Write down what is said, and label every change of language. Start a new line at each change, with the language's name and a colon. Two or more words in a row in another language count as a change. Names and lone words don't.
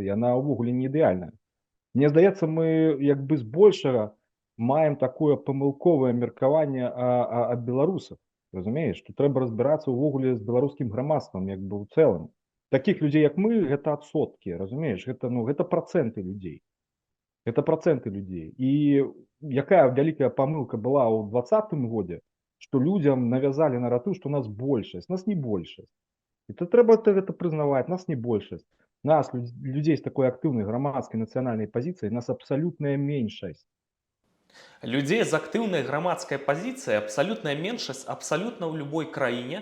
Belarusian: Яна ўвогуле не ідэальная. Мне здаецца, мы як бы збольшага маем такое памылковае меркаванне ад беларусаў. Разумееш, тут трэба разбірацца ўвогуле з беларускім грамадствам як бы ў цэлым. Такіх людзей як мы гэта адсоткі, разумееш, гэта ну гэта працэнты людзей.
Russian: Это проценты людей.
Belarusian: И якая вялікая памылка была ў 2020 годзе, што людзям навязалі наратыў, што нас большасць, нас не большасць. І то трэба гэта прызнаваць, нас не большасць. Нас, людзей з такой актыўнай грамадскай нацыянальнай пазіцыяй, нас абсалютная меншасць. Людзей з актыўнай грамадскай пазіцыяй абсалютная меншасць абсалютна ў любой краіне.